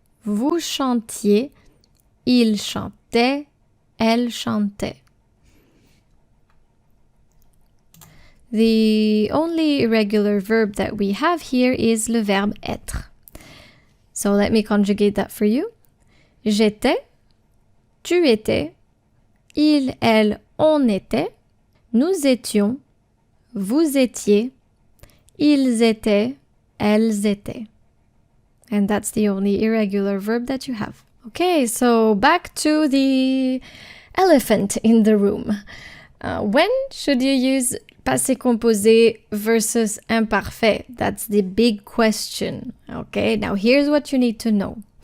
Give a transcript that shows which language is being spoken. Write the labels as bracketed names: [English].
[French] Vous chantiez. Il chantait. Elle chantait. [English] The only irregular verb that we have here is le verbe être. So let me conjugate that for you. [French] J'étais, tu étais, il, elle, on était, nous étions, vous étiez, ils étaient, elles étaient. [English] And that's the only irregular verb that you have. Okay, so back to the elephant in the room. When should you use Passi Composi versus Imparfait? That's the big question. Okay, now here's what you need to know.